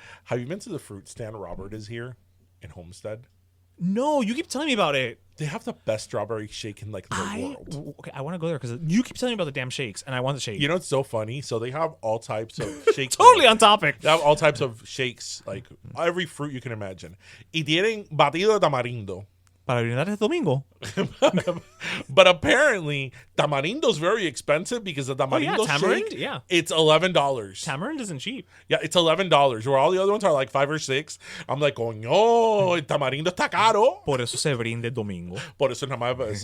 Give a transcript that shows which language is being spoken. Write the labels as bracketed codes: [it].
[en] Have you been to the fruit stand Robert is here in Homestead? No, you keep telling me about it. They have the best strawberry shake in like the world. Okay, I want to go there because you keep telling me about the damn shakes, and I want the shake. You know, it's so funny. So they have all types of shakes. Totally on topic. They have all types of shakes, like every fruit you can imagine. [es] Y tienen batido de tamarindo. Para brindar este domingo. [en] But apparently, tamarindo's very expensive because the tamarindo tamarind, shake, yeah. it's $11. Tamarind isn't cheap. Yeah, it's $11, where all the other ones are like 5 or 6. I'm like, [es] coño, el tamarindo está caro. Por eso se brinde domingo. Por eso nada más